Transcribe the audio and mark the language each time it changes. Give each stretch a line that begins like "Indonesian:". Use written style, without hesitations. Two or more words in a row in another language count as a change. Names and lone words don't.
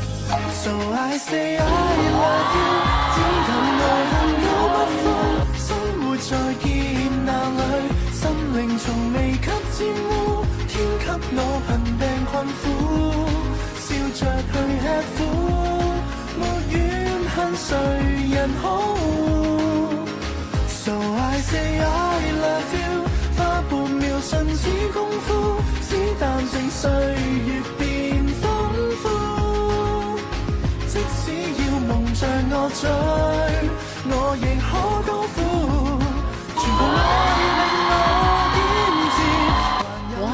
English: So I say I love you，
Cantonese: 只有愛恨都不負，生活在劫難裏，心靈從未給沾污，天給我貧病困苦，笑着去吃苦，沒怨恨誰人好。
English: So I say I love you，
Cantonese: 花半秒瞬似功夫，只淡靜歲月變豐富。即使要蒙着我嘴，我亦可高呼，全部愛令我堅持。